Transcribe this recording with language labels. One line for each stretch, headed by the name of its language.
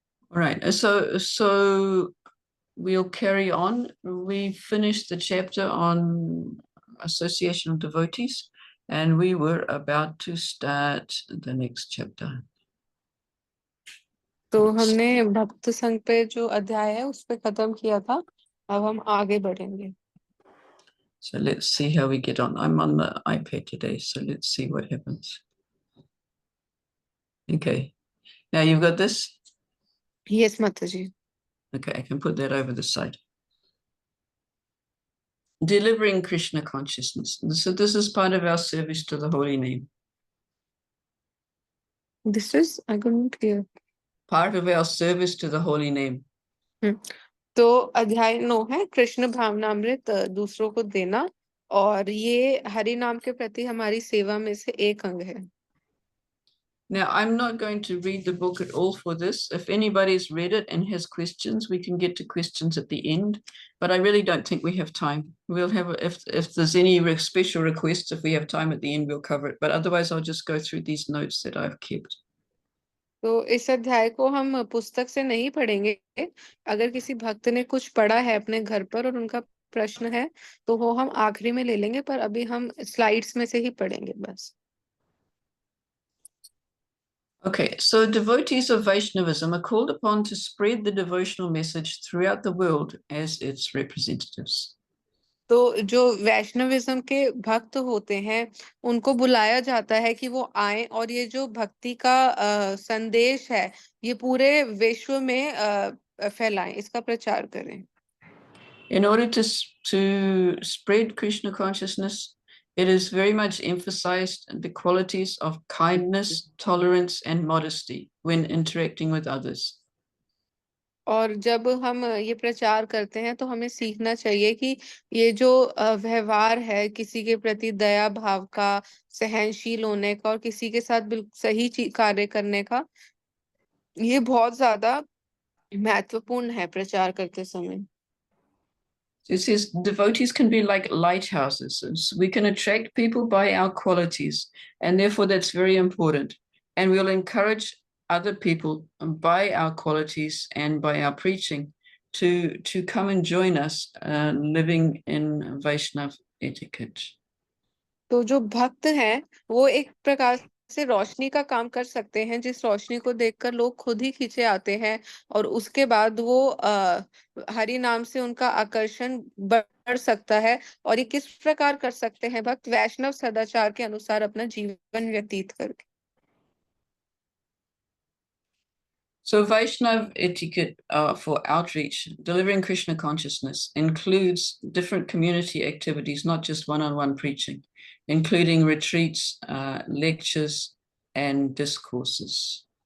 English: All right, so we'll carry on. We finished the chapter on association of devotees, and we were about to start the next chapter.
Hindi: तो हमने भक्त संघ पे जो अध्याय है उस पे खत्म किया था, अब हम आगे बढ़ेंगे।
English: So let's see how we get on. I'm on the iPad today, so let's see what happens. Okay, now you've got this? Yes, Mataji. Okay, I can put that over the side. Delivering Krishna consciousness. So this is part of our service to the holy name. This is, I couldn't hear. Part of our service to the holy name.
Hindi: तो अध्याय 9 है कृष्ण भावनामृत दूसरों को देना, और ये हरि नाम के प्रति हमारी सेवा में से एक अंग है।
English: Now, I'm not going to read the book at all for this. If anybody's read it and has questions, we can get to questions at the end. But I really don't think we have time. We'll have, if there's any special requests, if we have time at the end, we'll cover it. But otherwise, I'll just go through these notes that I've kept.
Hindi: तो इस अध्याय को हम पुस्तक से नहीं पढ़ेंगे। अगर किसी भक्त ने कुछ पढ़ा है अपने घर पर और उनका प्रश्न है तो वो हम आखिरी में ले लेंगे, पर अभी हम स्लाइड्स में से ही पढ़ेंगे बस।
English: Okay, so devotees of Vaishnavism are called upon to spread the devotional message throughout the world as its representatives.
Hindi: तो जो वैष्णविज्म के भक्त होते हैं उनको बुलाया जाता है कि वो आए और ये जो भक्ति का संदेश है ये पूरे विश्व में फैलाएं, इसका प्रचार करें।
English: In order to spread Krishna consciousness, it is very much emphasized the qualities of kindness, tolerance, and modesty when interacting with others.
Hindi: और जब हम ये प्रचार करते हैं तो हमें सीखना चाहिए कि ये जो व्यवहार है किसी के प्रति दया भाव का, सहनशील होने का और किसी के साथ बिल्कुल सही कार्य करने का, ये बहुत ज्यादा महत्वपूर्ण है प्रचार करते समय।
English: It says devotees can be like lighthouses. We can attract people by our qualities, and therefore that's very important. And we'll encourage other people by our qualities and by our preaching to come and join us living in Vaishnav etiquette.
Hindi: तो जो भक्त हैं वो एक प्रकार से रोशनी का काम कर सकते हैं, जिस रोशनी को देखकर लोग खुद ही खींचे आते हैं और उसके बाद वो हरि नाम से उनका आकर्षण बढ़ सकता है। और ये किस प्रकार कर सकते हैं भक्त? वैष्णव सदाचार के अनुसार अपना जीवन व्यतीत करके।
English: So Vaishnav etiquette for outreach, delivering Krishna consciousness, includes different community activities, not just one-on-one preaching, including retreats, lectures, and discourses.